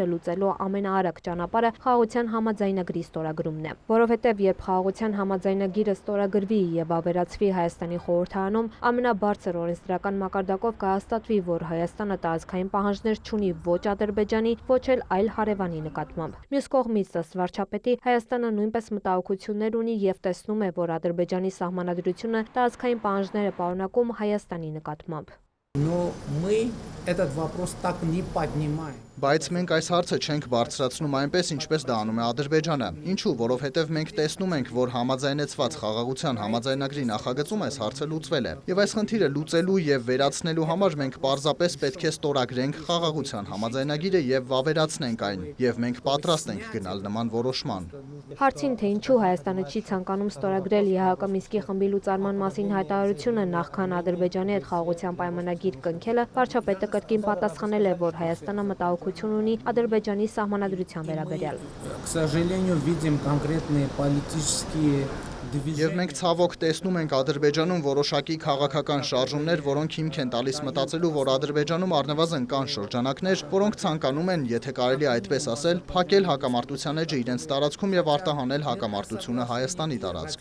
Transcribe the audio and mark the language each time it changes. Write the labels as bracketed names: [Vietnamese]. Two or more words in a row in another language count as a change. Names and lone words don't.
[Armenian] լուծելու ամենաարագ ճանապարհը խաղաղության համաձայնագրի ստորագրումն է, որովհետեւ երբ խաղաղության համաձայնագիրը ստորագրվի եւ վավերացվի Հայաստանի խորհրդարանում, ամենաբարձր օրենսդրական մակարդակով կհաստատվի, որ Հայաստանը տարածքային պահանջներ չունի ոչ Ադրբեջանի, ոչ էլ այլ հարևանի նկատմամբ։ Մյուս կողմից, ըստ վարչապետի, Հայաստանը նույնպես մտահոգություններ ունի եւ տեսնում է, որ Ադրբեջանի սահմանադրությունը տարածքային պահանջներ է պարունակում Հայաստանի նկատմամբ։ [Russian] Но мы этот вопрос так не поднимаем. [Armenian] Բայց մենք այս հարցը չենք բարձրացնում այնպես, ինչպես դա անում է Ադրբեջանը։ Ինչու, որովհետև մենք տեսնում ենք, որ համաձայնեցված խաղաղության համաձայնագրի նախագծում այս հարցը լուծվել է։ Եվ այս խնդիրը լուծելու եւ վերացնելու համար մենք պարզապես պետք է ստորագրենք խաղաղության համաձայնագիրը եւ վավերացնենք այն, եւ մենք պատրաստ ենք գնալ նման որոշման։ Հարցին, թե ինչու Հայաստանը չի ցանկանում ստորագրել ԵԱՀԿ Մինսկի խմբի լուծարման մասին հայտարարությունը նախքան Ադրբեջանի հետ խաղաղության պայմանագիր կնքելը, վարչապետը կրկին պատասխանել է, որ Հայաստանը մտահոգություն ունի Ադրբեջանի սահմանադրության վերաբերյալ։ [Russian] К сожалению, видим конкретные политические [Armenian] Եվ մենք ցավոք տեսնում ենք Ադրբեջանում որոշակի քաղաքական շարժումներ, որոնք հիմք են տալիս մտածելու, որ Ադրբեջանում առնվազն կան շրջանակներ, որոնք ցանկանում են, եթե կարելի այդպես ասել, փակել հակամարտության էջը իրենց տարածքում եւ արտահանել հակամարտությունը Հայաստանի տարածք։